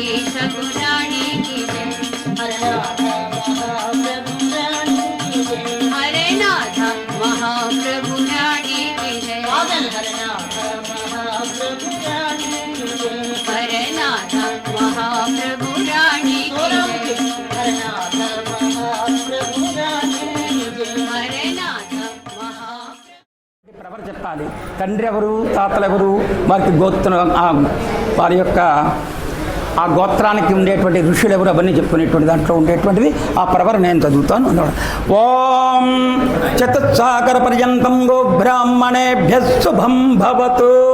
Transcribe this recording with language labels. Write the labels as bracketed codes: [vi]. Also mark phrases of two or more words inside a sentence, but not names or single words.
[hi] ठाकुरानी की जय हरनाथ महाप्रभु रानी की जय हरनाथ महाप्रभु रानी की जय हरनाथ महाप्रभु रानी की जय हरनाथ महाप्रभु रानी की जय हरनाथ महाप्रभु रानी की जय हरनाथ महाप्रभु [te] ప్రవర్ చెప్పాలి. తండ్రి ఎవరు, తాతలు ఎవరు, వారికి గోత్రం, వారి యొక్క ఆ గోత్రానికి ఉండేటువంటి ఋషులు ఎవరు, అవన్నీ చెప్పుకునేటువంటి దాంట్లో ఉండేటువంటిది ఆ ప్రవర నేను చదువుతాను. [sa] ॐ चतुस्सागर पर्यन्तं गो ब्राह्मणेभ्य शुभं भवतु.